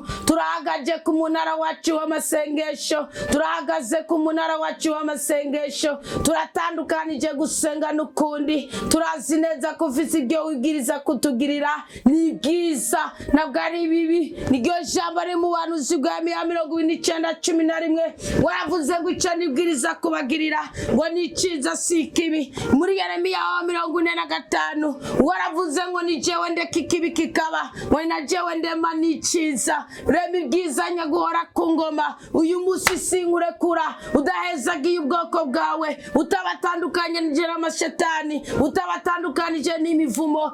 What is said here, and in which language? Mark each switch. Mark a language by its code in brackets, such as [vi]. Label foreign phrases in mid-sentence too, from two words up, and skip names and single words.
[rn] Turahagaje ku munara wacu w'amasengesho, turahagaze ku munara wacu w'amasengesho, turatandukanije gusenga n'ukundi, turazi neza ko ufise ibyo wibwiriza kutugirira ni bwiza ntabwo ari bibi. Niryo jambo ari mu buhanuzi bwa 29:11, waravuze ngo ico nibwiriza kubagirira ngo ni ciza si kibi. Muri Yeremiya 45 waravuze ngo ni jewe ndeka ikibi kikaba, ngo na jewe ndema ni ciza. Rema ibwiza nyaguhora ku ngoma, uyu musi sinkurekura udahezagiye ubwoko bwawe, utabatandukanye n'ijera amashetani, utabatandukanije n'imivumo.